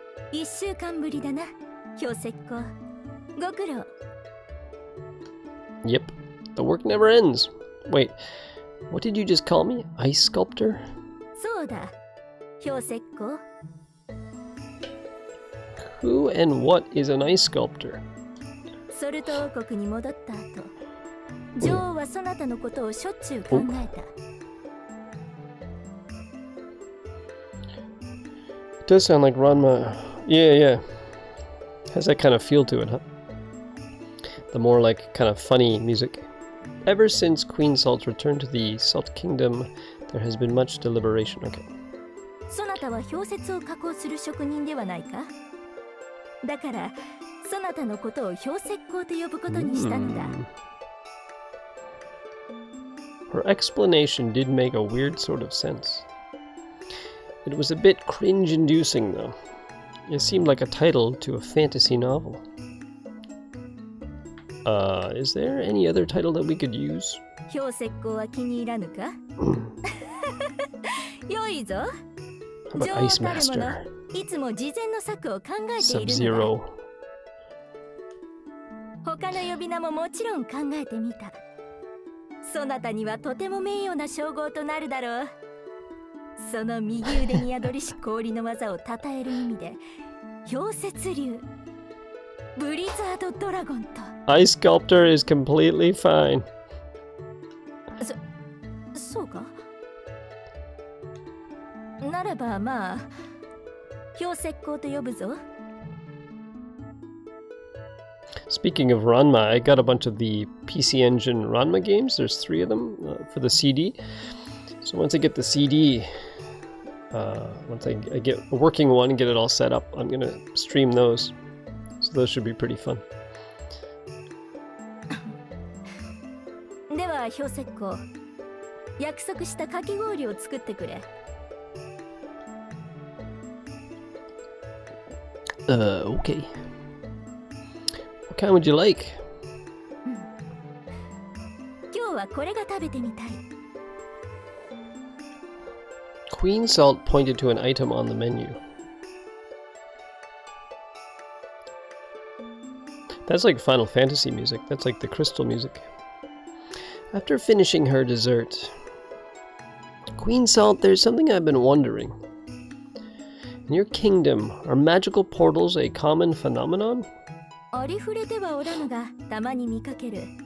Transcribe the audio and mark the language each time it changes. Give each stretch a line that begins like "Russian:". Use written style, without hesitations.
Japanese: 1週間ぶりだな、氷石膏。ご苦労。
English: Yep, the work never ends. Wait, what did you just call me? Ice sculptor?
Japanese: そうだ、氷石膏。
English: Who and what is an ice sculptor?
Japanese: ソルト王国に戻った後、女王はそなたのことをしょっちゅう考えた。
English: It does sound like Ranma. Yeah. Has that kind of feel to it, huh? The more like kind of funny music. Ever since Queen Salt returned to the Salt Kingdom, there has been much deliberation. Okay.
Japanese: そなたは氷雪を加工する職人ではないか？だから、そなたのことを氷石膏と呼ぶことにしたのだ。
English: Her explanation did make a weird sort of sense. It was a bit cringe-inducing, though. It seemed like a title to a fantasy novel. Is there any other title that we could use?
Japanese: 氷石膏は気に入らぬか？良いぞ。
English: How about Ice Master?
Japanese: いつも事前の策を考えているのだ。
English: Sub-Zero.
Japanese: 他の呼び名ももちろん考えてみた。そなたにはとても名誉な称号となるだろう。その右腕に宿りし氷の技を称える意味で、氷雪竜、ブリザードドラゴンと。
English: Ice Sculptor is completely fine.
Japanese: そうか？ならばまあ、氷石膏と呼ぶぞ。
English: Speaking of Ranma, I got a bunch of the PC Engine Ranma games. There's 3 of them for the CD. So once I get the CD, once I get a working one and get it all set up, I'm going to stream those. So those should be pretty fun.
Japanese: では氷石膏、約束したかき氷を作ってくれ。
English: Okay. What kind would you like?
Japanese: 今日はこれが食べてみたい。
English: Queen Salt pointed to an item on the menu. That's like Final Fantasy music. That's like the crystal music. After finishing her dessert, Queen Salt, there's something I've been wondering. In your kingdom, are magical portals a common phenomenon?
Japanese: ありふれてはおらぬが、たまに見かける。